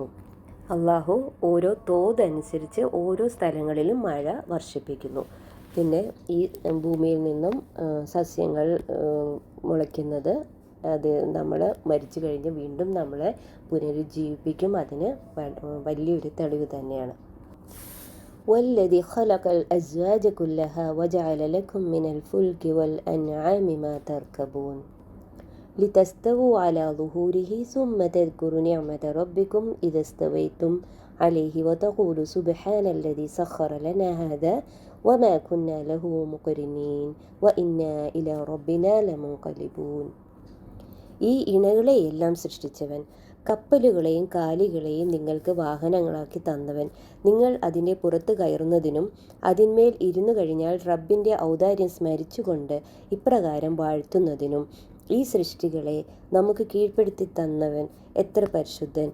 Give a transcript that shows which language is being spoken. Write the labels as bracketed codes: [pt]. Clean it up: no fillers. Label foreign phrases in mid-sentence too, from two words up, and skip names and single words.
[ml] അള്ളാഹു ഓരോ തോതനുസരിച്ച് ഓരോ സ്ഥലങ്ങളിലും മഴ വർഷിപ്പിക്കുന്നു. പിന്നെ ഈ ഭൂമിയിൽ നിന്നും സസ്യങ്ങൾ മുളയ്ക്കുന്നത്, അത് നമ്മൾ മരിച്ചു കഴിഞ്ഞ് വീണ്ടും നമ്മളെ പുനരുജ്ജീവിപ്പിക്കും. അതിന് വലിയൊരു തെളിവ് തന്നെയാണ്. [ar] والذي خلق الأزواج كلها وجعل لكم من الفلك والأنعام ما تركبون لتستووا على ظهوره ثم تذكروا نعمة ربكم إذا استويتم عليه وتقولوا سبحان الذي سخر لنا هذا وما كنا له مقرنين وإنا إلى ربنا لمنقلبون. [ml] ഈ ഇണകളെയെല്ലാം സൃഷ്ടിച്ചവൻ, കപ്പലുകളെയും കാലികളെയും നിങ്ങൾക്ക് വാഹനങ്ങളാക്കി തന്നവൻ, നിങ്ങൾ അതിൻ്റെ പുറത്ത് കയറുന്നതിനും അതിന്മേൽ ഇരുന്നു കഴിഞ്ഞാൽ റബ്ബിൻ്റെ ഔദാര്യം സ്മരിച്ചുകൊണ്ട് ഇപ്രകാരം വാഴ്ത്തുന്നതിനും ഈ സൃഷ്ടികളെ നമുക്ക് കീഴ്പ്പെടുത്തി തന്നവൻ എത്ര പരിശുദ്ധൻ.